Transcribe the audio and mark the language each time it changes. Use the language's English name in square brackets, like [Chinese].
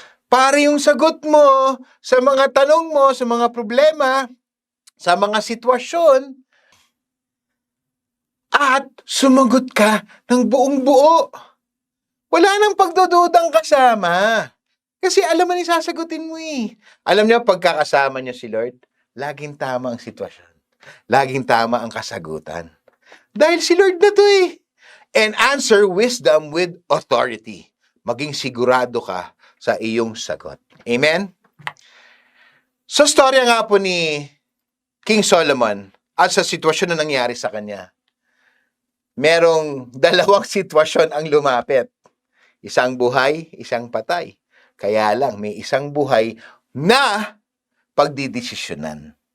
[Filipino] Para yung sagot mo sa mga tanong mo, sa mga problema, sa mga sitwasyon, at sumagot ka ng buong buo. Wala nang pagdududang kasama. Kasi alam mo ni sasagutin mo eh. Alam niyo, pagkakasama niyo si Lord, laging tama ang sitwasyon. Laging tama ang kasagutan. Dahil si Lord na to eh. [English] And answer wisdom with authority. [Filipino] Maging sigurado ka sa iyong sagot. Amen? Sa storya nga po ni King Solomon at sa sitwasyon na nangyari sa kanya, merong dalawang sitwasyon ang lumapit. Isang buhay, isang patay. Kaya lang, may isang buhay na pagdidesisyonan.